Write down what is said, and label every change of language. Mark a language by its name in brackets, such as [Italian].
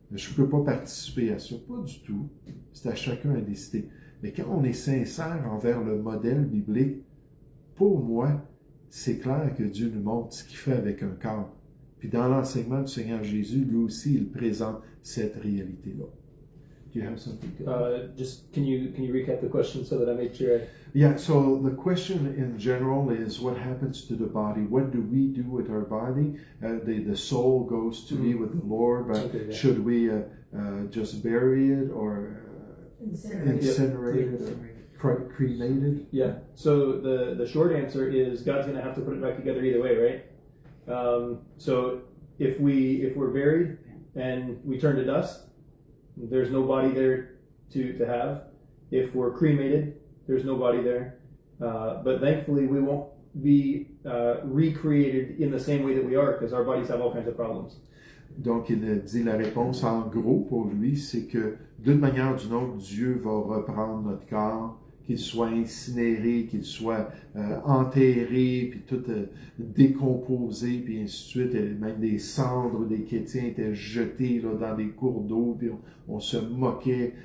[French] Je ne peux pas participer à ça. » Pas du tout. C'est à chacun à décider. Mais quand on est sincère envers le modèle biblique, pour moi, c'est clair que Dieu nous montre ce qu'il fait avec un corps. Puis dans l'enseignement du Seigneur Jésus, lui aussi, il présente cette réalité-là. [English] Do you have something to just can you recap the question so that I make sure? Yeah, so the question in general is what happens to the body? What do we do with our body? The soul goes to be with the Lord, but Okay, yeah. should we just bury it or incinerate it or cremate it? Yeah. So the short answer is God's going to have to put it back together either way, right? So if we're buried and we turn to dust, There's no body there to have. If we're cremated, there's no body there. But thankfully, we won't be recreated in the same way that we are, because our bodies have all kinds of problems. [French] Donc, il dit la réponse en gros pour lui, c'est que d'une manière ou d'une autre, Dieu va reprendre notre corps, qu'il soit incinéré, qu'il soit enterré, puis tout décomposé, puis ainsi de suite. Et même des cendres des chrétiens étaient jetées là, dans des cours d'eau, puis on se moquait.